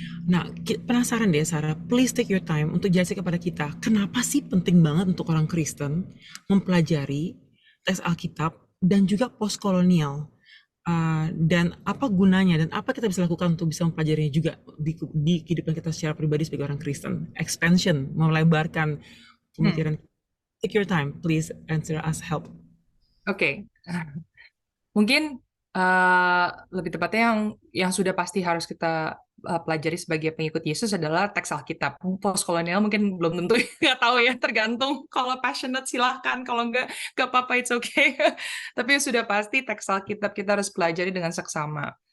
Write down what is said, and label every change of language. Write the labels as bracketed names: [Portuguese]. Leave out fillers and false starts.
[Indonesian] Nah, penasaran deh Sarah, [English] please take your time [Indonesian] untuk jelasin kepada kita, kenapa sih penting banget untuk orang Kristen mempelajari teks Alkitab dan juga post kolonial? dan apa gunanya dan apa kita bisa lakukan untuk bisa mempelajarinya juga di kehidupan kita secara pribadi sebagai orang Kristen. Expansion, melebarkan Hmm, pemikiran. [English] Take your time, please answer us help. oke. [Indonesian] Mungkin lebih tepatnya yang sudah pasti harus kita pelajari sebagai pengikut Yesus adalah teks Alkitab. Postkolonial mungkin belum tentu, nggak tahu ya, tergantung. Kalau passionate silahkan, kalau nggak apa-apa, [English] it's okay. [Indonesian] Tapi yang sudah pasti teks Alkitab kita harus pelajari dengan seksama.